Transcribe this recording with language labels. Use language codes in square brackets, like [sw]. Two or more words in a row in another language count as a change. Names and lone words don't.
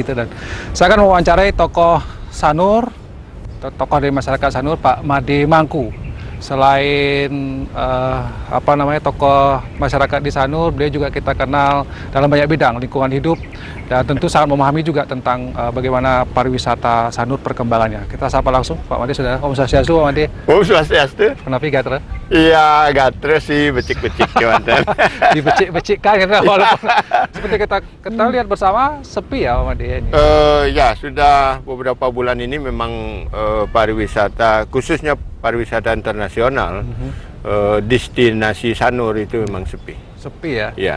[id] Dan saya akan mewawancarai tokoh Sanur, tokoh dari masyarakat Sanur, Pak Made Mangku. Selain tokoh masyarakat di Sanur, beliau juga kita kenal dalam banyak bidang lingkungan hidup dan tentu sangat memahami juga tentang bagaimana pariwisata Sanur perkembangannya. Kita sapa langsung Pak Made. Sudah Om Swastiastu, Pak Made. Om Swastiastu. [ban] Kenapa gatra? Iya, gatra sih, becik-becik mantan. [id] Dibecik-becik kan, walaupun seperti kita lihat bersama sepi ya Pak Made ini. Ya, sudah beberapa bulan ini memang pariwisata, khususnya pariwisata internasional, destinasi Sanur itu memang sepi. Sepi ya? Iya.